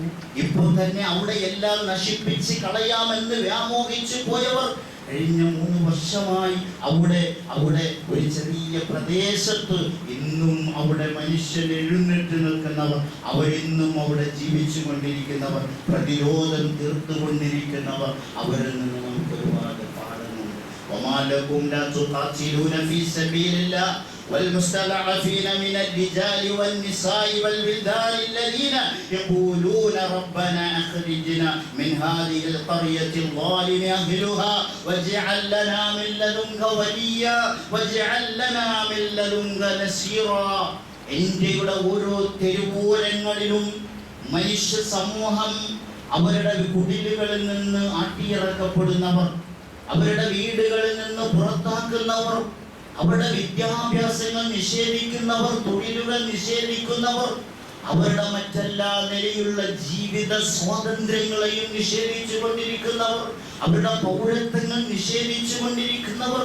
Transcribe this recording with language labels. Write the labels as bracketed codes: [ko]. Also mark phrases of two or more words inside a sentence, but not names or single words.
[ml] ഇപ്പോൾ തന്നെ അവിടെ എല്ലാം നശിപ്പിച്ച് കളയാമെന്ന് വ്യാമോഹിച്ചു പോയവർ കഴിഞ്ഞ 3 വർഷമായി അവിടെ ഒരു ചെറിയ പ്രദേശത്ത് ഇന്നും അവിടെ മനുഷ്യൻ എഴുന്നേറ്റ് നിൽക്കുന്നവർ, അവരിന്നും അവിടെ ജീവിച്ചു കൊണ്ടിരിക്കുന്നവർ, പ്രതിരോധം തീർത്തുകൊണ്ടിരിക്കുന്നവർ, അവരിൽ നിന്ന് നമുക്ക് ഒരുപാട് പാഠങ്ങളുണ്ട്. [ar] وما لكم لا تقاتلون في سبيل الله والمستضعفين من الرجال والنساء والولدان الذين يقولون ربنا أخرجنا من هذه القرية الظالم أهلها واجعل لنا من لدنك وليا واجعل لنا من لدنك نصيرا. [ml] ഇന്ത്യയുടെ ഓരോ തെരുവോരങ്ങളിലും മനുഷ്യ സമൂഹം അവരുടെ കുടിലുകളിൽ നിന്ന് ആട്ടിയിറക്കപ്പെടുന്നവർ, അവരുടെ വീടുകളിൽ നിന്ന് പുറത്താക്കുന്നവർ, അവരുടെ വിദ്യാഭ്യാസങ്ങൾ നിഷേധിക്കുന്നവർ, തൊഴിലുകൾ നിഷേധിക്കുന്നവർ, അവരുടെ മറ്റെല്ലാ നിലയിലുള്ള ജീവിത സ്വാതന്ത്ര്യങ്ങളെയും നിഷേധിച്ചു കൊണ്ടിരിക്കുന്നവർ, അവരുടെ പൗരത്വങ്ങൾ നിഷേധിച്ചു കൊണ്ടിരിക്കുന്നവർ.